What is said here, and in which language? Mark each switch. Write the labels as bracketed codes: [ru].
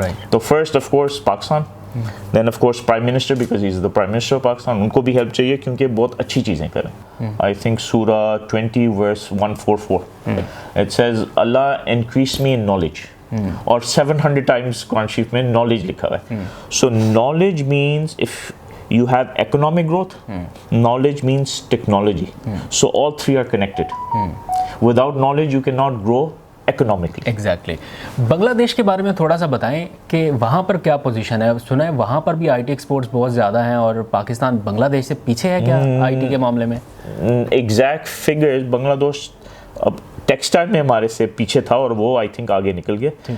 [ur] تو [en] First of course Pakistan, then of course prime minister, because he is the prime minister of Pakistan. [ur] ان کو بھی help چاہیے کیونکہ بہت اچھی چیزیں کریں. آئی تھنک سورہ 20 verse 144 [en] it says Allah increase me in knowledge, [ur] اور 700 times قرآن شریف میں نالج لکھا ہوا ہے. So knowledge means if [en] you have economic growth, knowledge means technology. So all three are connected. Without knowledge you cannot grow economically. Exactly. [ur] بنگلہ دیش کے بارے میں تھوڑا سا بتائیں کہ وہاں پر کیا پوزیشن ہے. سنا ہے وہاں پر بھی آئی ٹی ایکسپورٹس بہت زیادہ ہیں, اور پاکستان بنگلہ دیش سے پیچھے ہے کیا آئی ٹی کے معاملے میں؟ ایگزیکٹ فگرز بنگلہ دیش اب ٹیکسٹائل میں ہمارے سے پیچھے تھا, اور وہ [en] I think [ur] آگے نکل گیا.